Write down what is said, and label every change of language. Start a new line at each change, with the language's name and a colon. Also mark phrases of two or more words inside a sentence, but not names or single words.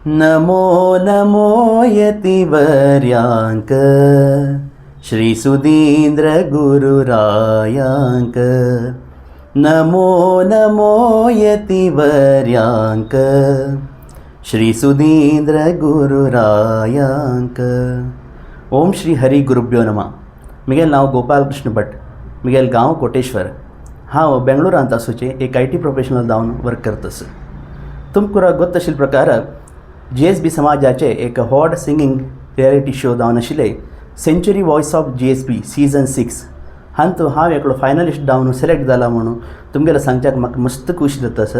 Konkani: नमो नमो यतिवर्यांक श्री सुधींद्र गुरुरायांक नमो नमो यतिवर्यांक श्री सुधींद्र गुरुरायांक।
Sanskrit: ओम श्री हरि गुरुभ्यो नमः।
Konkani: मिगेल नाव गोपाल कृष्ण भट, मिगेल गांव कोटेश्वर। हांव बेंगळुरांत आसूचे एक
English: IT professional
Konkani: जावन वर्क करतस। तुमकां गोत्त आशिल्ले प्रकार GSB समाजाचे एक
English: hot singing reality show
Konkani: जावन आशिल्ले सेंचुरी वॉयस ऑफ GSB सीझन 6 हांत हांव एकलो फायनलिस्ट जावन सिलेक्ट जाला म्हणून तुमगेला सांगच्याक म्हाका मस्त खुशी जाता सर।